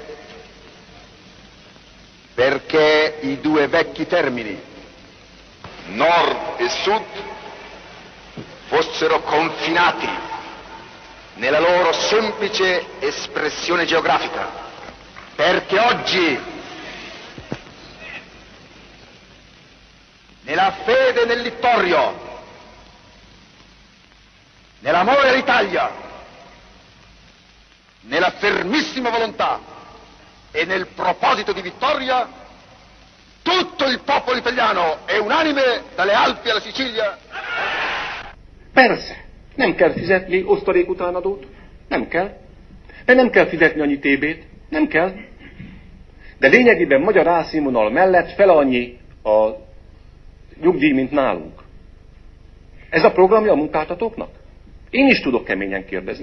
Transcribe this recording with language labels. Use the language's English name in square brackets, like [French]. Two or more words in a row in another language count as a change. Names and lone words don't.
[Italian] perché i due vecchi termini nord e sud fossero confinati nella loro semplice espressione geografica, perché oggi nella fede nel Littorio, nell'amore all'Italia, nella fermissima volontà e nel proposito di vittoria, tutto il popolo italiano è unanime dalle Alpi alla Sicilia. [Hungarian] Persze, nem kell fizetni osztalékutánadót, nem kell. De nem kell fizetni annyi TB-t, nem kell. De lényegében magyar álszínvonal mellett fele annyi a nyugdíj, mint nálunk. Ez a programja a munkáltatóknak? Én is tudok keményen kérdezni.